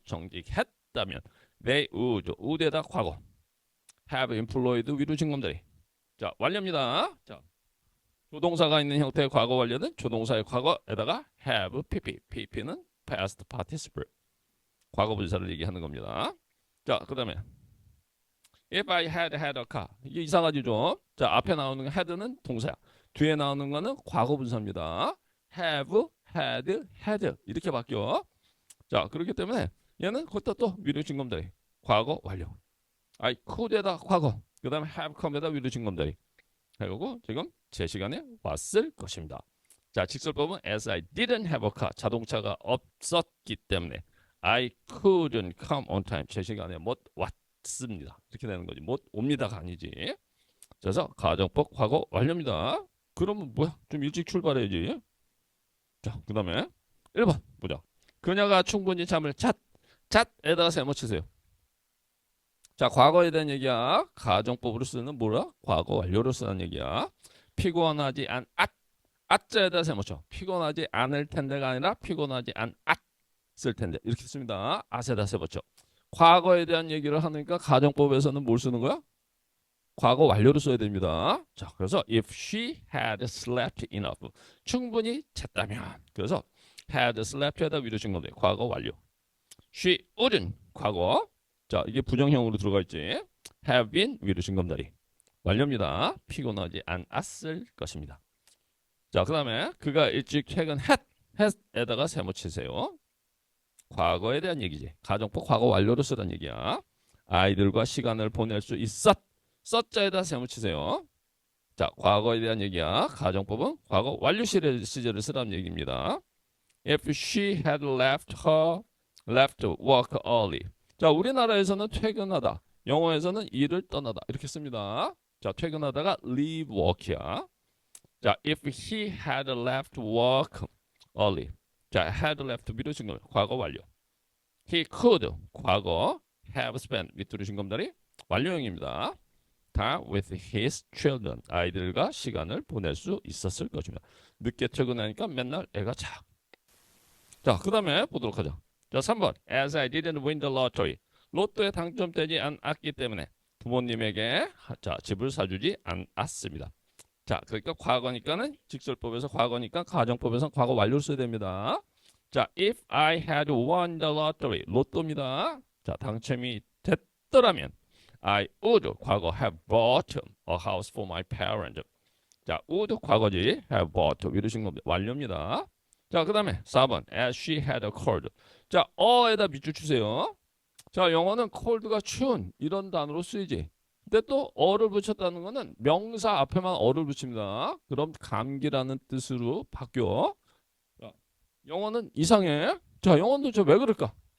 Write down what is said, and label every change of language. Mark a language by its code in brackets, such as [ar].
[ko] 정직했다면. [en] they would. [ko] would에다 과거. [en] have employed [ko] 위로 증검다리. 자, 완료입니다. 자, 조동사가 있는 형태의 과거 완료는 조동사의 과거에다가 have, pp. pp는 past participle. 과거 분사를 얘기하는 겁니다. 자, 그 다음에 [en] if I had had a car. [ko] 이게 이상하지 좀. 자, 앞에 나오는 had는 동사야. 뒤에 나오는 거는 과거 분사입니다. have, had 이렇게 바뀌어. 자, 그렇기 때문에 얘는 거기다 또 위로 증검다리. 과거 완료. [en] I could [ko] 에다 과거. 그 다음에 [en] have come [ko] 에다 위로 증검다리. 그리고 지금 제 시간에 왔을 것입니다. [en] 자, 직설법은 as I didn't have a car. [ko] 자동차가 없었기 때문에 [en] I couldn't come on time. [ko] 제 시간에 못 왔습니다. 이렇게 되는 거지. 못 옵니다가 아니지. 그래서 가정법 과거 완료입니다. 그러면 뭐야? 좀 일찍 출발해야지. 자, 그 다음에 1번 보자. 그녀가 충분히 잠을 잣에다가 세모 치세요. 자, 과거에 대한 얘기야. 가정법으로 쓰는 뭐라? 과거 완료로 쓰는 얘기야. 피곤하지 자에다 세모 쳐. 피곤하지 않을 텐데가 아니라 피곤하지 않았을 텐데 이렇게 씁니다. 앗에다 세모 쳐. 과거에 대한 얘기를 하니까 가정법에서는 뭘 쓰는 거야? 과거 완료로 써야 됩니다. [en] 자, 그래서 if she had slept enough. [ko] 충분히 잤다면. 그래서 had slept에다 위로 증거돼. 과거 완료. [en] she wouldn't. [ko] 과거. 자, 이게 부정형으로 들어가 있지. [en] have been [ko] 위로 증검다리. 완료입니다. 피곤하지 않았을 것입니다. 자, 그 다음에 그가 일찍 퇴근 had에다가 세모 치세요. 과거에 대한 얘기지. 가정법 과거 완료로 쓰란 얘기야. 아이들과 시간을 보낼 수 썼자에다 세모 치세요. 자, 과거에 대한 얘기야. 가정법은 과거 완료 시제를 쓰라는 얘기입니다. [en] If she had left work early. [ko] 자, 우리나라에서는 퇴근하다. 영어에서는 일을 떠나다. 이렇게 씁니다. 자, 퇴근하다가 [en] leave work [ko] 이야. [en] 자, if he had left work early. [ko] 자, had left 미루신 거 과거 완료. [en] He could [ko] 과거 [en] have spent [ko] 밑으로 신검다리 완료형입니다. 다 [en] with his children [ko] 아이들과 시간을 보낼 수 있었을 것입니다. 늦게 퇴근하니까 맨날 애가 자. 자, 그 다음에 보도록 하죠. [en] 자, 3번 as I didn't win the lottery. [ko] 로또에 당첨되지 않았기 때문에 부모님에게 자, 집을 사주지 않았습니다. 자, 그러니까 과거니까는 직설법에서 과거니까 가정법에서 과거 완료를 써야 됩니다. [en] 자, if I had won the lottery. [ko] 로또입니다. 자, 당첨이 됐더라면 [en] I would 과거 have bought a house for my parents. [ko] 자, would 과거지. have bought 이러신 겁니다. 완료입니다. 자, 그 다음에 4번 [en] as she had a cold. [ko] 자, 어에다 밑줄 주세요. 자, 영어는 cold가 추운 이런 단어로 쓰이지. 근데 또 어를 붙였다는 거는 명사 앞에만 어를 붙입니다. 그럼 감기라는 뜻으로 바뀌어. 자, 영어는 이상해. 자, 영어는 저 왜 그럴까?